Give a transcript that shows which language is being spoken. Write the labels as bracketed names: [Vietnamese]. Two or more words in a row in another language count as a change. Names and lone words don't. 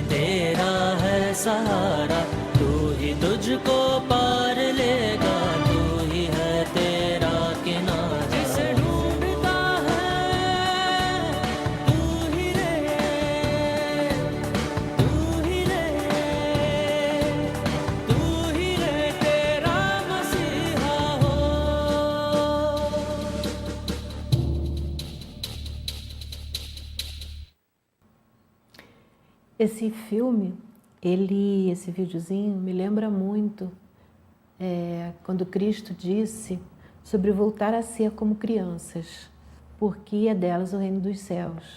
[Urdu] تیرا ہے سہارا تو ہی تجھ کو پار لے گا تو ہی ہے تیرا کنارا جسے ڈھونڈتا ہے تو ہی رے تیرا مسیحا ہو [Portuguese] Esse filme, esse videozinho me lembra muito quando Cristo disse sobre voltar a ser como crianças, porque é delas o reino dos céus.